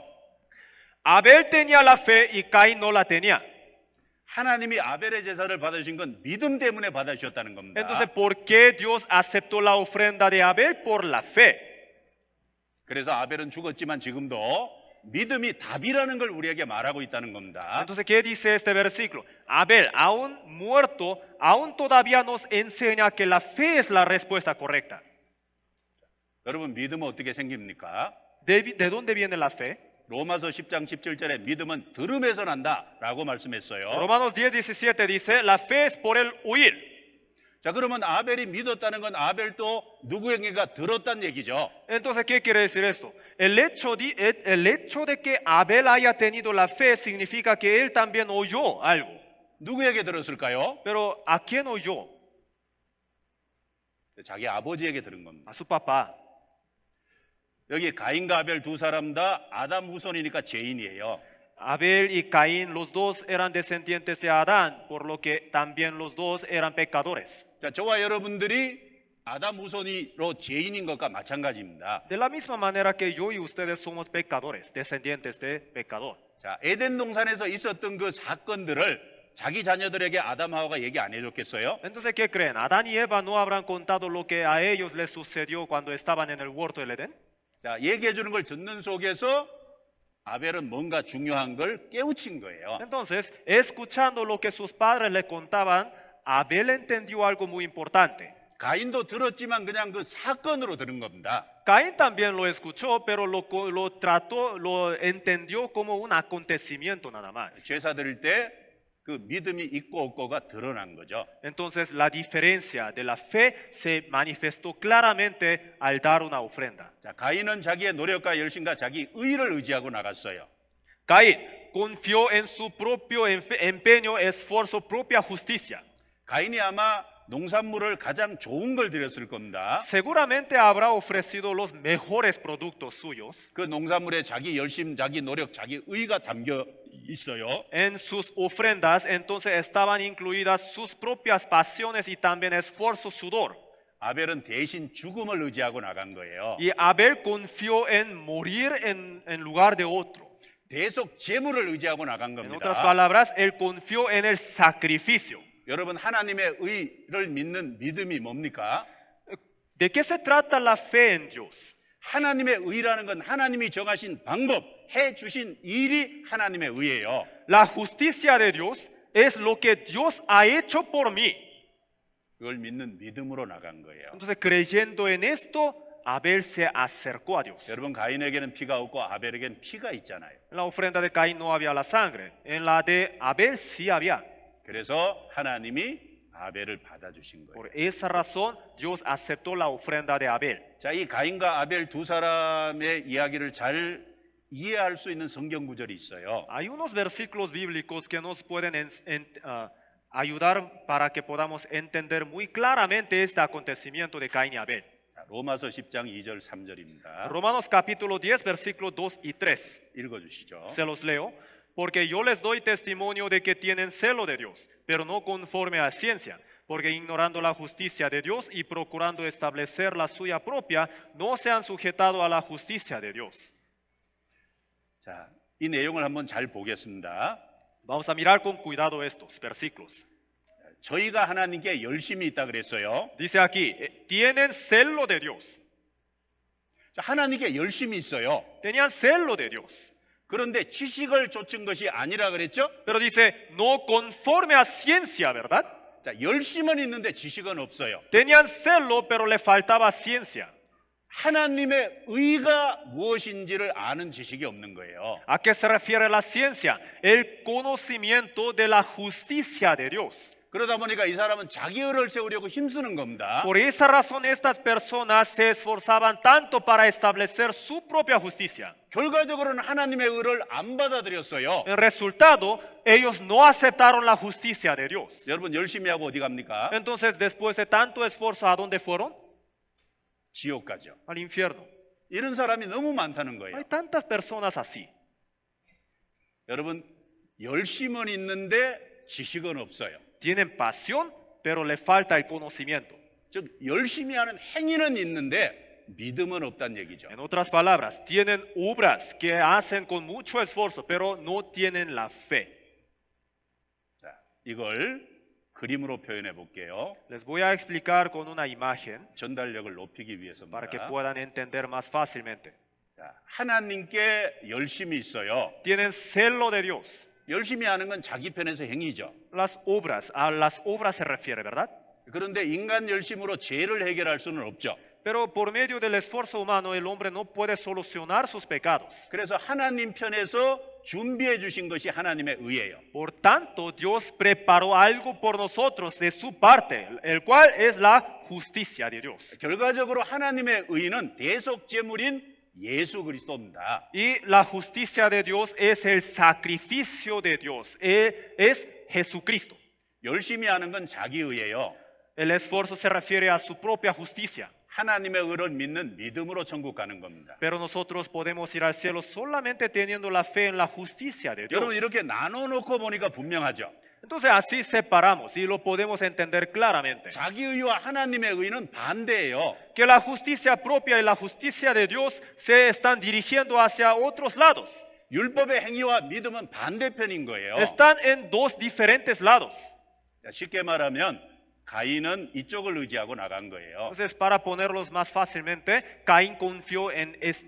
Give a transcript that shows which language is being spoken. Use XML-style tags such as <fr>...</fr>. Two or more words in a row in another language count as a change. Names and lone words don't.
<es>Abel tenía la fe y Caín no la tenía.</es> <ko>하나님이 아벨의 제사를 받으신 건 믿음 때문에 받으셨다는 겁니다.</ko> <es>Entonces, ¿por qué Dios aceptó la ofrenda de Abel? Por la fe.</es> <ko>그래서 아벨은 죽었지만 지금도 믿음이 답이라는 걸 우리에게 말하고 있다는 겁니다.</ko> <es>Entonces, ¿qué dice este versículo? Abel, aún muerto, aún todavía nos enseña que la fe es la respuesta correcta.</es> <ko>여러분 믿음은 어떻게 생깁니까?</ko> <es>¿De dónde viene la fe?</es> <ko>로마서 10장 17절에 믿음은 들음에서 난다라고 말씀했어요.</ko> <es>Romanos 10:17 dice, la fe es por el oír.</es> <ko>자, 그러면 아벨이 믿었다는 건 아벨도 누구에게가 들었다는 얘기죠.</ko> <es>Entonces, ¿qué quiere decir esto? El hecho de que Abel haya tenido la fe significa que él también oyó algo.</es> <ko>누구에게 들었을까요?</ko> <es>Pero ¿a quién oyó?</es> <ko>자기 아버지에게 들은 겁니다.</ko> <es>a su papá.</es> <ko>여기 가인과 아벨 두 사람 다 아담 후손이니까 죄인이에요.</ko> <es>Abel y Caín, los dos eran descendientes de Adán, por lo que también los dos eran pecadores.</es> <ko>자, 저와 여러분들이 아담 후손이로 죄인인 것과 마찬가지입니다.</ko> <es>De la misma manera que yo y ustedes somos pecadores, descendientes de pecador.</es> <ko>자, 에덴 동산에서 있었던 그 사건들을 자기 자녀들에게 아담 하와가 얘기 안 해줬겠어요?</ko> <es>Entonces, ¿qué creen? ¿Adán y Eva no habrán contado lo que a ellos les sucedió cuando estaban en el huerto del Edén?</es> <ko>자, 얘기해 주는 걸 듣는 속에서 아벨은 뭔가 중요한 걸 깨우친 거예요.</ko> <es>Entonces, escuchando lo que sus padres le contaban, Abel entendió algo muy importante.</es> <ko>가인도 들었지만 그냥 그 사건으로 들은 겁니다.</ko> <es>Caín también lo escuchó, pero lo trató, lo entendió como un acontecimiento nada más.</es> <ko>제사 드릴 때 그 믿음이 있고 없고가 드러난 거죠.</ko> <es>Entonces, la diferencia de la fe se manifestó claramente al dar una ofrenda.</es> <ko>자, 가인은 자기의 노력과 열심과 자기 의를 의지하고 나갔어요.</ko> <es>Caín confió en su propio empeño, esfuerzo, propia justicia.</es> <ko>가인이 아마 농산물을 가장 좋은 걸 드렸을 겁니다.</ko> <es>Seguramente habrá ofrecido los mejores productos suyos.</es> <ko>그 농산물에 자기 열심, 자기 노력, 자기 의가 담겨 있어요.</ko> <es>En sus ofrendas entonces estaban incluidas sus propias pasiones y también esfuerzo, sudor.</es> <ko>아벨은 대신 죽음을 의지하고 나간 거예요.</ko> <es>Y Abel confió en morir en lugar de otro.</es> <ko>대속 제물을 의지하고 나간</ko> <es>En otras</es> <ko>겁니다.</ko> <es>palabras, él confió en el sacrificio.</es> <ko>여러분 하나님의 의를 믿는 믿음이 뭡니까?</ko> <es>¿De qué se trata la fe en Dios?</es> <ko>하나님의 의라는 건 하나님이 정하신 방법, 해 주신 일이 하나님의 의예요.</ko> <es>La justicia de Dios es lo que Dios ha hecho por mí.</es> <ko>그걸 믿는 믿음으로 나간 거예요.</ko> <es>Entonces, creyendo en esto, Abel se acercó a Dios.</es> <ko>여러분 가인에게는 피가 없고 아벨에게는 피가 있잖아요.</ko> <es>En la ofrenda de Caín no había la sangre, en la de Abel sí había.</es> <ko>그래서 하나님이 아벨을 받아주신 거예요.</ko> <es>Por esa razón, Dios aceptó la ofrenda de Abel.</es> <ko>자, 이 가인과 아벨 두 사람의 이야기를 잘 이해할 수 있는 성경 구절이 있어요.</ko> <es>Hay unos versículos bíblicos que nos pueden ayudar para que podamos entender muy claramente este acontecimiento de Caín y Abel.</es> <ko>자, 로마서 10장 2절 3절입니다.</ko> <es>Romanos capítulo 10, versículos 2 y 3.</es> <ko>읽어주시죠.</ko> <es>Se los leo. Porque yo les doy testimonio de que tienen celo de Dios, pero no conforme a ciencia, porque ignorando la justicia de Dios y procurando establecer la suya propia, no se han sujetado a la justicia de Dios.</es> <ko>자, 이 내용을 한번 잘 보겠습니다.</ko> <es>Vamos a mirar con cuidado estos versículos.</es> <ko>저희가 하나님께 열심히 있다 그랬어요.</ko> <es>Dice aquí, tienen celo de Dios.</es> <ko>자, 하나님께 열심히 있어요.</ko> <es>Tenían celo de Dios.</es> <ko>그런데 지식을 좇은 것이 아니라 그랬죠?</ko> <es>Pero dice, no conforme a ciencia, ¿verdad?</es> <ko>자, 열심은 있는데 지식은 없어요.</ko> <es>Tenían celo, pero le faltaba ciencia.</es> <ko>하나님의 의가 무엇인지를 아는 지식이 없는 거예요.</ko> <es>¿A qué se refiere la ciencia? El conocimiento de la justicia de Dios.</es> <ko>그러다 보니까 이 사람은 자기 의를 세우려고 힘쓰는 겁니다.</ko> <es>Por esa razón estas personas se esforzaban tanto para establecer su propia justicia.</es> <ko>결과적으로는 하나님의 의를 안 받아들였어요.</ko> <es>En resultado, ellos no aceptaron la justicia de Dios.</es> <ko>여러분 열심히 하고 어디 갑니까?</ko> <es>Entonces, después de tanto esfuerzo, ¿a dónde fueron?</es> <ko>지옥 가죠.</ko> <es>Al infierno.</es> <ko>이런 사람이 너무 많다는 거예요.</ko> <es>Hay tantas personas así.</es> <ko>여러분 열심은 있는데 지식은 없어요.</ko> <es>Tienen pasión, pero le falta el conocimiento.</es> <ko>즉 열심히 하는 행위는 있는데 믿음은 없다는 얘기죠.</ko> <es>En otras palabras, tienen obras que hacen con mucho esfuerzo, pero no tienen la fe.</es> <ko>자, 이걸 그림으로 표현해 볼게요.</ko> <es>Les voy a explicar con una imagen</es> <ko>전달력을 높이기</ko> <es>para que</es> <ko>위해서입니다.</ko> <es>puedan entender más fácilmente.</es> <ko>자, 하나님께 열심이 있어요.</ko> <es>Tienen celo de Dios.</es> <ko>열심히 하는 건 자기 편에서 행위죠.</ko> <es>Las obras, a las obras se refiere, ¿verdad?</es> <ko>그런데 인간 열심으로 죄를 해결할 수는 없죠.</ko> <es>Pero por medio del esfuerzo humano el hombre no puede solucionar sus pecados.</es> <ko>그래서 하나님 편에서 준비해 주신 것이 하나님의 의예요.</ko> <es>Por tanto, Dios preparó algo por nosotros de su parte, el cual es la justicia de Dios.</es> <ko>결과적으로 하나님의 의는 대속 제물인 예수 그리스도입니다.</ko> <es>Y la justicia de Dios es el sacrificio de Dios, es Jesucristo.</es> <ko>열심히 하는 건 자기 의예요.</ko> <es>El esfuerzo se refiere a su propia justicia.</es> <ko>하나님의 의를 믿는 믿음으로 천국 가는 겁니다.</ko> <es>Pero nosotros podemos ir al cielo solamente teniendo la fe en la justicia de Dios.</es> <ko>여러분 이렇게 나눠놓고 보니까 분명하죠.</ko> <es>Entonces así separamos y lo podemos entender claramente.</es> <ko>자기 의와 하나님의 의는 반대예요.</ko> <es>Que la justicia propia y la justicia de Dios se están dirigiendo hacia otros lados.</es> <ko>율법의 행위와 믿음은 반대편인 거예요.</ko> <es>Están en dos diferentes lados.</es> <ko>쉽게 말하면 가인은 이쪽을 의지하고 나간 거예요.</ko> <es>Entonces, para ponerlos más fácilmente, Caín confió en esto.</es>